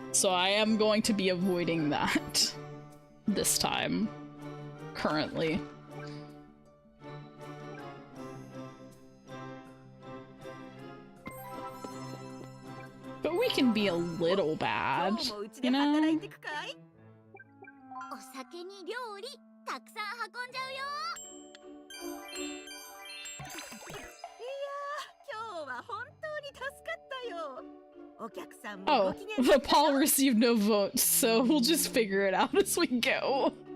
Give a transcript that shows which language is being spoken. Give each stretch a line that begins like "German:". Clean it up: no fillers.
English: So I am going to be avoiding that this time, currently. But we can be a little bad, you know?
Japanese: お酒に料理たくさん運んじゃうよ。いや今日は本当に助かったよ。お客さんも
English: Oh, the Paul received no votes, so we'll just figure it out as we go.